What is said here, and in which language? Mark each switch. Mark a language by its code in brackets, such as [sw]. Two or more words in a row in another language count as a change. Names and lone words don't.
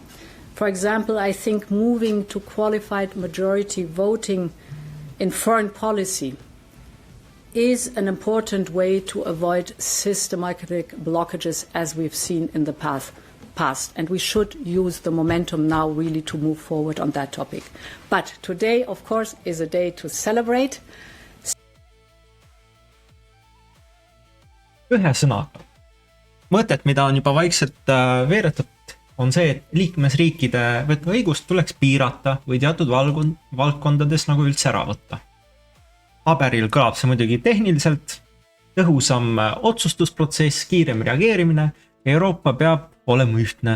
[en] For example, I think moving to qualified majority voting in foreign policy is an important way to avoid systematic blockages as we've seen in the past. And we should use the momentum now really to move forward on that topic. But today, of course, is a day to celebrate. [et] Ühe sõnaga. Mõtet, mida on juba vaikselt veeretatud, on see, et liikmesriikide õigust tuleks piirata või teatud valdkondades nagu üldse ära võtta. Paberil kõlab see muidugi tehniliselt, tõhusam otsustusprotsess, kiirem reageerimine, Euroopa peab olema ühtne.